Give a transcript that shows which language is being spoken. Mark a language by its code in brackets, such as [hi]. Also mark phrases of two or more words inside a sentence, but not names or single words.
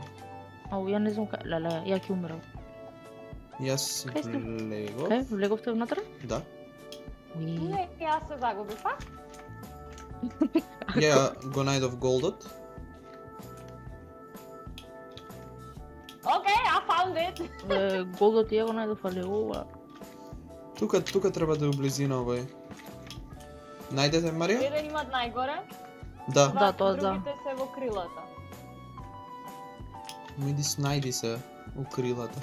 [mk] Ау, ја не знам кај. Леле, ја ќе умрам. Јас Кај сте? влегов. Кај? Влеговте внатре? Да. Уи. Не, јас се загубив, а? Ја го најдов голдот. Окей, [en] I found it. [mk] Голдот ја го најдов, али ова. Тука треба да е у близина овој. Најдете Марија? Еден имат најгоре, Да. Да, тоа да. другите се во крилата. Иди снајди се у крилата.